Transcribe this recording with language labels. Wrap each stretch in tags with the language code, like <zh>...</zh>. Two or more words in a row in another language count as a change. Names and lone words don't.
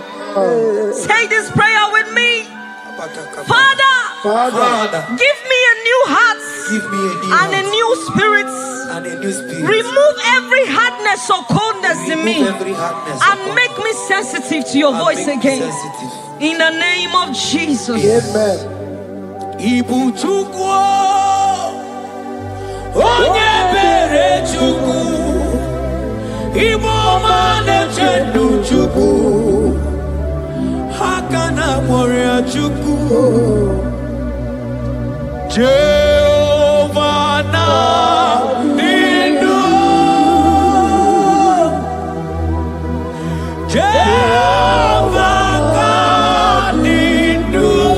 <en>Say this prayer with me. Father, give me a new heart Give me a new and a heart new spirit. and a new spirit. Remove every hardness or coldness in me Remove every hardness and or make me sensitive to your and voice make me again. sensitive. In the name of Jesus. Amen.</en> <ig>Ibu chukwu onye bere chukwu Ibu ọma na-eche ndụ chukwu aka na mọrịa chukwu Jehovah na dị ndụ Jehovah ka dị ndụ</ig>